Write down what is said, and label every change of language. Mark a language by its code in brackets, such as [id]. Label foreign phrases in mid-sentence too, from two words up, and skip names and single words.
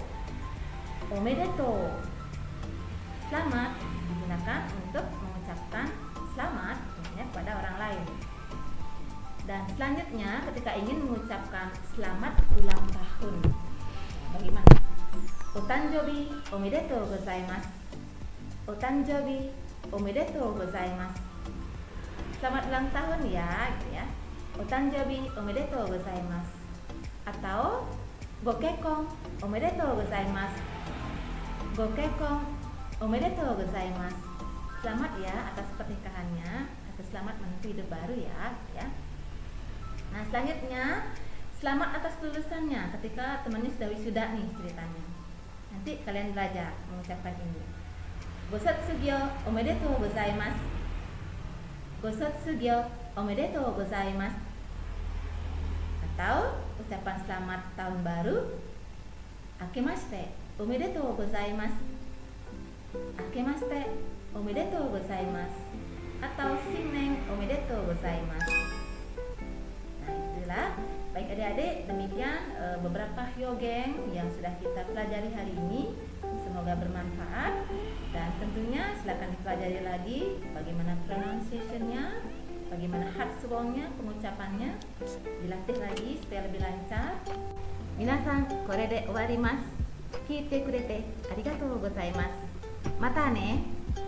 [ja] おめでとう. [id] Selamat digunakan untuk mengucapkan selamat kepada orang lain. Dan selanjutnya ketika ingin mengucapkan selamat ulang tahun, bagaimana? [ja] おたんじょうび おめでとう ございます. おたんじょうび おめでとう ございます. [id] Selamat ulang tahun ya, gitu ya. [ja] おたんじょうび おめでとう ございます. Atau ごけっこん おめでとう ございます. ごけっこん おめでとう ございます. [id] Selamat ya atas pernikahannya, atau selamat menempuh hidup baru ya, ya. Nah, selanjutnya selamat atas kelulusannya ketika temannya sudah wisuda nih ceritanya. Nanti kalian belajar mengucapkan ini. [ja] ごそつぎょう おめでとう ございます. ごそつぎょう おめでとう ございます. [id] Atau ucapan selamat tahun baru, [ja] あけまして おめでとう ございます. あけまして おめでとう ございます. Atau しんねん おめでとう ございます. [id] Nah, itulah. Baik adik-adik, demikian beberapa hyogeng yang sudah kita pelajari hari ini. Semoga bermanfaat, dan tentunya silakan dipelajari lagi bagaimana pronunciation-nya, bagaimana hatsuonnya, pengucapannya, dilatih lagi supaya lebih lancar. [ja] みなさん、これで おわります。きて くれて ありがとう ございます. またね.